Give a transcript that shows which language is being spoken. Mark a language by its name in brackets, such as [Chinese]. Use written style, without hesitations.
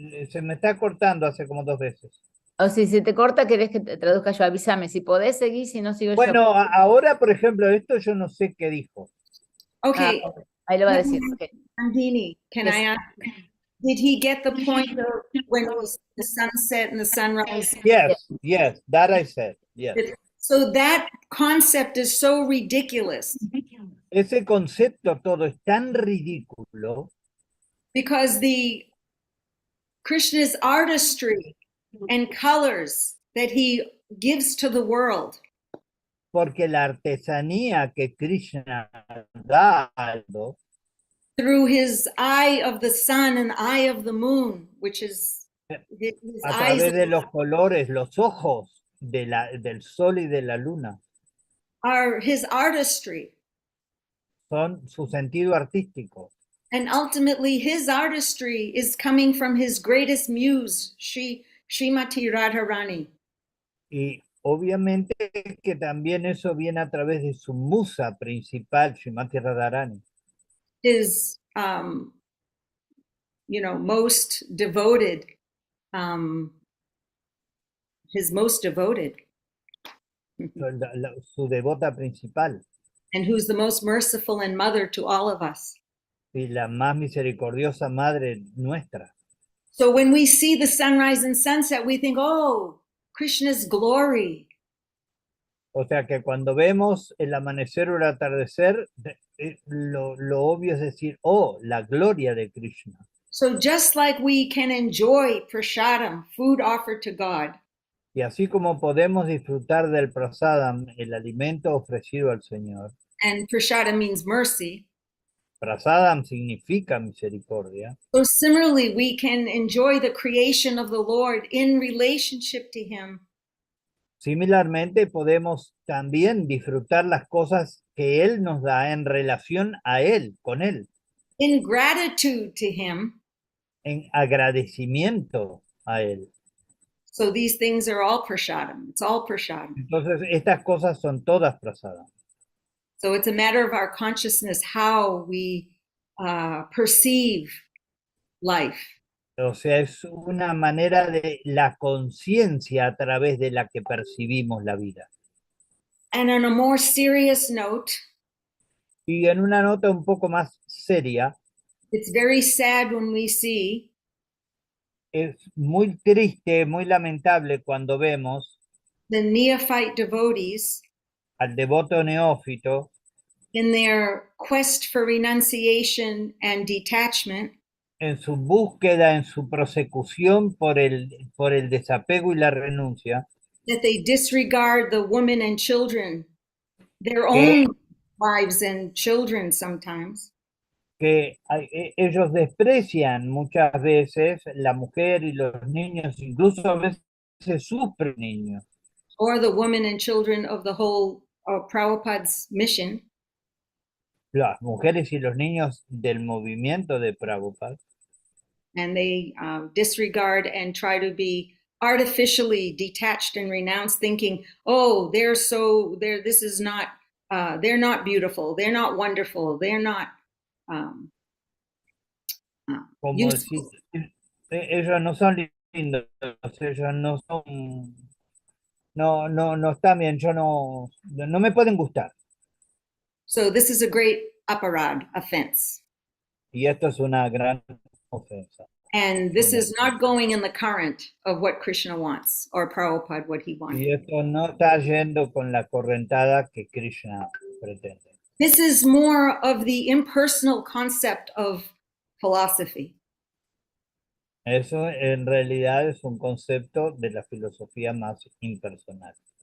[Spanish] Se me está cortando hace como 2 veces. O si se te corta, querés que te traduzca yo, avísame. Si podés seguir, si no sigo yo. Bueno, ahora, por ejemplo, esto yo no sé qué dijo. Okay. Ahí lo va a decir. Okay. [English] Andini, can I ask, did he get the point of when it was the sunset and the sunrise? Yes, that I said, yes. So that concept is so ridiculous. [Spanish] Ese concepto todo es tan ridículo. [English] Because the Krishna's artistry and colors that he gives to the world. [Spanish] Porque la artesanía que Krishna da [English] through his eye of the sun and eye of the moon, which is his [Spanish] a través de los colores, los ojos del sol y de la luna, [English] are his artistry. [Spanish] Son su sentido artístico. [English] And ultimately his artistry is coming from his greatest muse, Srimati Radharani. [Spanish] Y obviamente que también eso viene a través de su musa principal, Srimati Radharani. [English] His, most devoted, his most devoted, [Spanish] Su devota principal [English] and who's the most merciful and mother to all of us. [Spanish] y la más misericordiosa madre nuestra. [English] So when we see the sunrise and sunset, we think, oh, Krishna's glory. [Spanish] O sea que cuando vemos el amanecer o el atardecer, lo obvio es decir, oh, la gloria de Krishna. [English] So just like we can enjoy prasadam, food offered to God, [Spanish] Y así como podemos disfrutar del prasadam, el alimento ofrecido al Señor, [English] and prasadam means mercy, [Spanish] prasadam significa misericordia, [English] so similarly we can enjoy the creation of the Lord in relationship to Him. [Spanish] similarmente podemos también disfrutar las cosas que Él nos da en relación a Él, con Él, [English] In gratitude to Him. [Spanish] en agradecimiento a Él. [English] So these things are all prasadam. It's all prasadam. [Spanish] Entonces, estas cosas son todas prasadam. [English] So it's a matter of our consciousness, how we perceive life. [Spanish] O sea, es una manera de la conciencia a través de la que percibimos la vida. [English] And on a more serious note, [Spanish] Y en una nota un poco más seria, [English] it's very sad when we see [Spanish] es muy triste, muy lamentable cuando vemos [English] the neophyte devotees [Spanish] al devoto neófito [English] in their quest for renunciation and detachment, [Spanish] en su búsqueda, en su prosecución por el desapego y la renuncia, [English] that they disregard the women and children, their [Spanish] que, [English] own wives and children sometimes, [Spanish] que ellos desprecian muchas veces la mujer y los niños, incluso a veces sus niños, [English] or the women and children of the whole Prabhupada's mission. [Spanish] las mujeres y los niños del movimiento de Prabhupada, [English] And they disregard and try to be artificially detached and renounced, thinking, oh, this is not, they're not beautiful, they're not wonderful, they're not [Spanish] como [English] useful. [Spanish] si ellos no son lindos, ellos no son, no están bien, no me pueden gustar. [English] So this is a great aparad, offense. [Spanish] Y esto es una gran ofensa. [English] And this is not going in the current of what Krishna wants, or Prabhupada, what he wanted. [Spanish] Y esto no está yendo con la correntada que Krishna pretende. [English] This is more of the impersonal concept of philosophy. [Spanish] Eso en realidad es un concepto de la filosofía más impersonal.